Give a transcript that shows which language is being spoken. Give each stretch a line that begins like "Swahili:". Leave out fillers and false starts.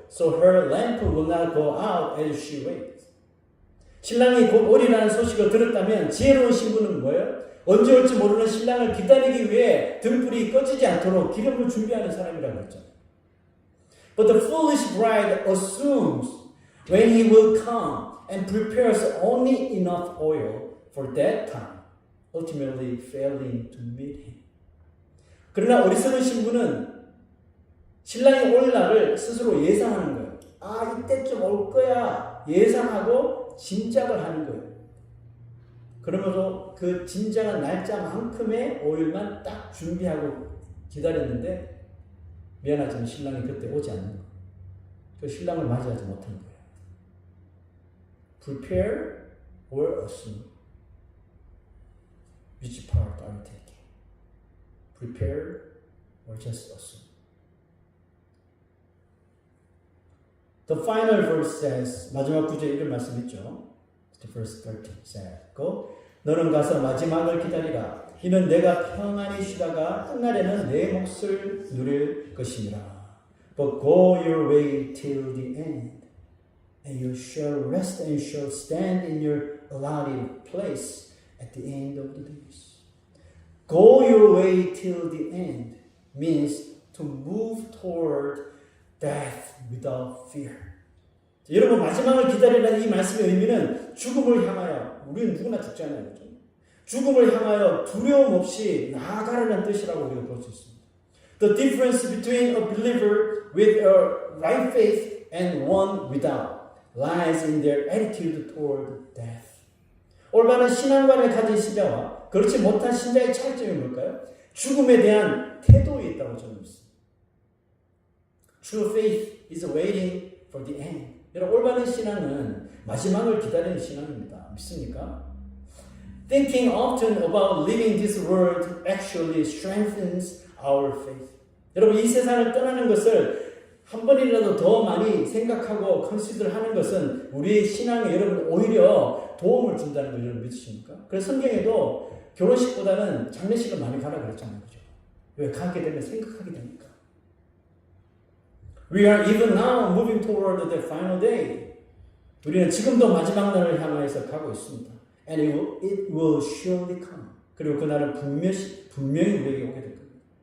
English: so her lamp will not go out as she waits.
Korean: 신랑이 곧 오리라는 소식을 들었다면 지혜로운 신부는 뭐예요? 언제 올지 모르는 신랑을 기다리기 위해 등불이 꺼지지 않도록 기름을 준비하는 사람이라고 했죠.
English: But the foolish bride assumes when he will come and prepares only enough oil for that time, ultimately failing to meet him.
Korean: 그러나 어리석은 신부는 신랑이 올 날을 스스로 예상하는 거예요. 아, 이때쯤 올 거야. 예상하고 짐작을 하는 거예요. 그러면서 그 짐작한 날짜만큼의 오일만 딱 준비하고 기다렸는데 미안하지만 신랑이 그때 오지 않는 거예요. 그 신랑을 맞이하지 못한 거예요.
English: Prepare or assume. Which part are you taking? Prepare or just assume? The final verse says,
Korean: 마지막 구절에 이런 말씀 있죠.
English: The verse 13 says, Go.
Korean: 너는 가서 마지막을 기다리라. 이는 내가 평안히 쉬다가 끝날에는 내 몫을 누릴 것이니라.
English: But go your way till the end, and you shall rest and shall stand in your allotted place at the end of the days. Go your way till the end means to move toward death without fear.
Korean: 여러분, 마지막을 기다리라는 이 말씀의 의미는 죽음을 향하여, 우리는 누구나 죽잖아요. 그렇죠? 죽음을 향하여 두려움 없이 나아가라는 뜻이라고 우리가 볼 수 있습니다.
English: The difference between a believer with a right faith and one without lies in their attitude toward death.
Korean: 올바른 신앙관을 가진 신자와 그렇지 못한 신자의 차이점이 뭘까요? 죽음에 대한 태도에 있다고 저는 믿습니다.
English: True faith is waiting for the end.
Korean: 여러분, 올바른 신앙은 마지막을 기다리는 신앙입니다. 믿습니까?
English: Thinking often about leaving this world actually strengthens our faith.
Korean: 여러분, 이 세상을 떠나는 것을 한 번이라도 더 많이 생각하고 컨시더를 하는 것은 우리의 신앙에 여러분 오히려 도움을 준다는 걸 여러분 믿으십니까? 그래서 성경에도 결혼식보다는 장례식을 많이 가라 그랬잖아요. 그죠? 왜? 가게 되면 생각하게 되니까.
English: We are even now moving toward the final day.
Korean: 우리는 지금도 마지막 날을 향해서 가고 있습니다.
English: And it will surely come.
Korean: 그리고 그날은 분명히 우리에게 오게 될 겁니다.